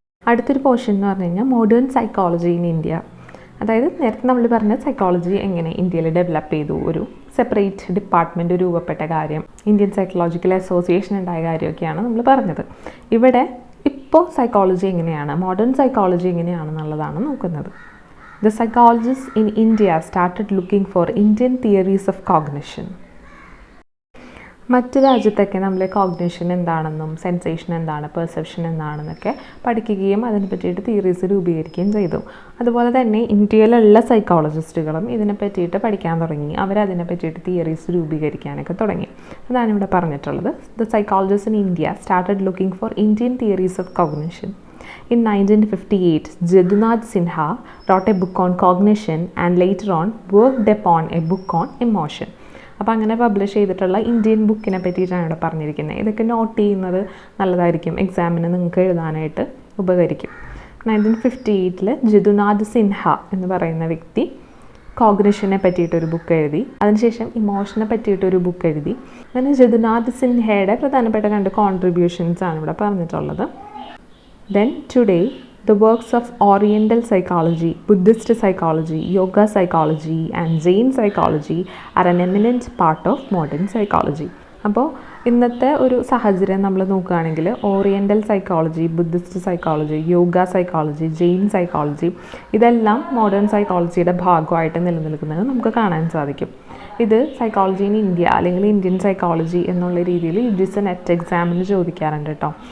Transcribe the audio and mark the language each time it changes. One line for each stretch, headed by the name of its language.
Malayalam: അടുത്തൊരു പോർഷൻ എന്ന് പറഞ്ഞു കഴിഞ്ഞാൽ മോഡേൺ സൈക്കോളജി ഇൻ ഇന്ത്യ. അതായത് നേരത്തെ നമ്മൾ പറഞ്ഞ സൈക്കോളജി എങ്ങനെ ഇന്ത്യയിൽ ഡെവലപ്പ് ചെയ്തു, ഒരു സെപ്പറേറ്റ് ഡിപ്പാർട്ട്മെൻറ്റ് രൂപപ്പെട്ട കാര്യം, ഇന്ത്യൻ സൈക്കോളജിക്കൽ അസോസിയേഷൻ ഉണ്ടായ കാര്യമൊക്കെയാണ് നമ്മൾ പറഞ്ഞത്. ഇവിടെ ഇപ്പോൾ സൈക്കോളജി എങ്ങനെയാണ്, മോഡേൺ സൈക്കോളജി എങ്ങനെയാണെന്നുള്ളതാണ് നോക്കുന്നത്.
English: The psychologists in India started looking for Indian theories of cognition.
Malayalam: മറ്റു രാജ്യത്തൊക്കെ നമ്മൾ കോഗ്നിഷൻ എന്താണെന്നും സെൻസേഷൻ എന്താണ്, പെർസെപ്ഷൻ എന്താണെന്നൊക്കെ പഠിക്കുകയും അതിനെ പറ്റിയിട്ട് തിയറീസ് രൂപീകരിക്കുകയും ചെയ്തു. അതുപോലെ തന്നെ ഇന്ത്യയിലുള്ള സൈക്കോളജിസ്റ്റുകളും ഇതിനെ പറ്റിയിട്ട് പഠിക്കാൻ തുടങ്ങി. അവരതിനെ പറ്റിയിട്ട് തിയറീസ് രൂപീകരിക്കാനൊക്കെ തുടങ്ങി. അതാണ് ഇവിടെ പറഞ്ഞിട്ടുള്ളത്.
English: The psychologists in India started looking for Indian theories of cognition. In 1958, Jadunath Sinha wrote a book on cognition and later on worked upon a book on emotion.
Malayalam: അപ്പോൾ അങ്ങനെ പബ്ലിഷ് ചെയ്തിട്ടുള്ള ഇന്ത്യൻ ബുക്കിനെ പറ്റിയിട്ടാണ് ഇവിടെ പറഞ്ഞിരിക്കുന്നത്. ഇതൊക്കെ നോട്ട് ചെയ്യുന്നത് നല്ലതായിരിക്കും, എക്സാമിന് നിങ്ങൾക്ക് എഴുതാനായിട്ട് ഉപകരിക്കും. 1958 ജദുനാഥ് സിൻഹ എന്ന് പറയുന്ന വ്യക്തി കോഗ്നിഷനെ പറ്റിയിട്ടൊരു ബുക്ക് എഴുതി. അതിനുശേഷം ഇമോഷനെ പറ്റിയിട്ടൊരു ബുക്ക് എഴുതി. അങ്ങനെ ജദുനാഥ് സിൻഹയുടെ പ്രധാനപ്പെട്ട 2 കോൺട്രിബ്യൂഷൻസ് ആണ് ഇവിടെ പറഞ്ഞിട്ടുള്ളത്.
English: Then today, the works of Oriental psychology, Buddhist psychology, yoga psychology and Jain psychology are an eminent part of modern psychology.
Malayalam: അപ്പോൾ ഇന്നത്തെ ഒരു സാഹചര്യം നമ്മൾ നോക്കുകയാണെങ്കിൽ oriental psychology, Buddhist psychology, yoga psychology, Jain psychology ഇതെല്ലാം മോഡേൺ സൈക്കോളജിയുടെ ഭാഗമായിട്ട് നിലനിൽക്കുന്നത് നമുക്ക് കാണാൻ സാധിക്കും. ഇത് സൈക്കോളജി ഇൻ ഇന്ത്യ അല്ലെങ്കിൽ ഇന്ത്യൻ സൈക്കോളജി എന്നുള്ള രീതിയിൽ UGC-NET എക്സാമിന് ചോദിക്കാറുണ്ട് കേട്ടോ.